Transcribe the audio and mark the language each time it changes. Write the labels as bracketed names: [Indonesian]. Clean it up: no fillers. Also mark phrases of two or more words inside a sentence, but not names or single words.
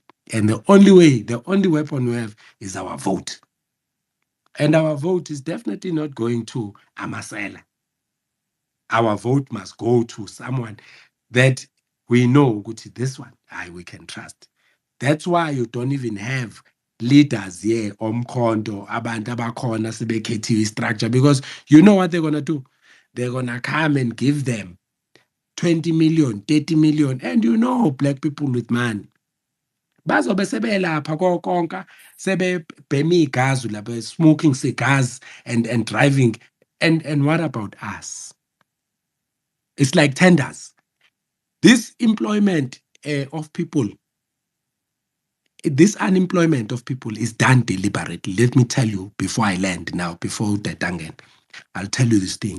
[English] And the only weapon we have is our vote. And our vote is definitely not going to Amasela. Our vote must go to someone that we know, this one, we can trust. That's why you don't even have leaders here, [Zulu] omkhondo, abantu abakhona sebekhethiwe [English] structure, because you know what they're going to do? They're going to come and give them 20 million, 30 million, and black people with money. [Zulu] Bazobe sebelapha konke sebebhema igazi lapha, [English] smoking cigars and driving. And what about us? It's like tenders. This employment of people, this unemployment of people is done deliberately. Let me tell you before I land now, before the Dangen, I'll tell you this thing.